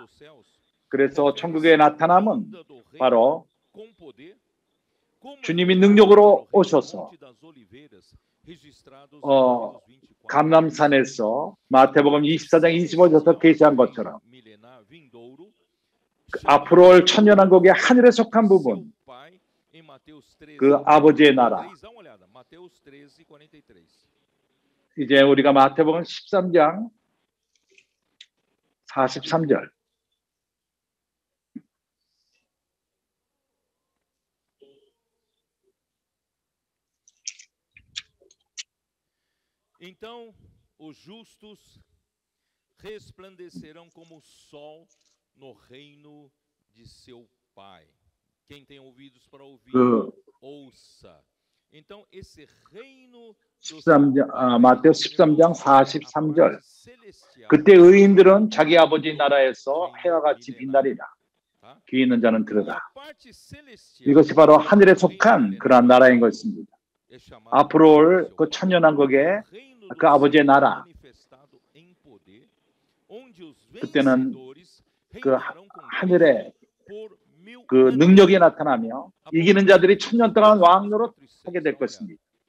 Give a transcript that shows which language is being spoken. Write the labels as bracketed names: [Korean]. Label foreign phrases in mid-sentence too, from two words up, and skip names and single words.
[Korean] 그래서 천국의 나타남은 바로 주님이 능력으로 오셔서 감람산에서 마태복음 24장 25절부터 계시한 것처럼 앞으로 올 천년왕국의 하늘에 속한 부분, 그 아버지의 나라. 이제 우리가 마태복음 13장 43절. [Portuguese] Então os justos resplandecerão como o sol no reino de seu Pai. Quem tem ouvidos para ouvir, ouça. Então esse reino [Korean] 마태오 13장 43절. 그때 의인들은 자기 아버지 나라에서 해와 같이 빛나리라. 귀 있는 자는 들으라. 이것이 바로 하늘에 속한 그러한 나라인 것입니다. 앞으로 올 그 천년왕국의 그 아버지의 나라, 그때는 그 하늘에 그 능력이 나타나며 이기는 자들이 1000년 동안 왕노릇 하게 될 것입니다.